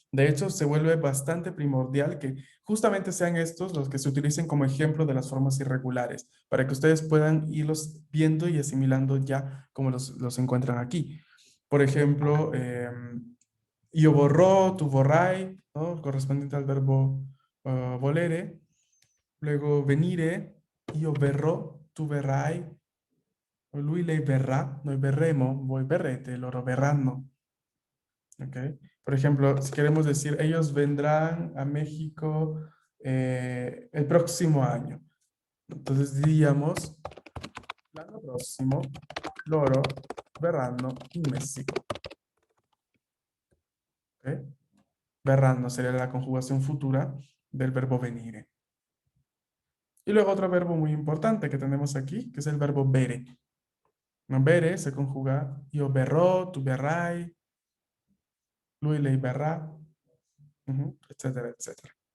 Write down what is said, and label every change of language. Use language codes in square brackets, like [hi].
[es] De hecho, se vuelve bastante primordial que justamente sean estos los que se utilicen como ejemplo de las formas irregulares, para que ustedes puedan irlos viendo y asimilando ya como los encuentran aquí. Por ejemplo, [it] io vorrò, tu vorrai, ¿no? [es] Correspondiente al verbo volere. [it] Luego venire, io verrò, tu verrai, lui lei verrà, noi verremo, voi verrete, loro verranno. ¿Ok? [es] Por ejemplo, si queremos decir, ellos vendrán a México el próximo año. Entonces diríamos, [it] l'anno prossimo loro verranno in Messico. ¿Ok? [es] Verranno sería la conjugación futura del verbo venire. Y luego otro verbo muy importante que tenemos aquí, que es el verbo bere. [it] No, bere [es] se conjuga [it] io verrò, tu verrai, lui lei verrà, etcétera, etcétera.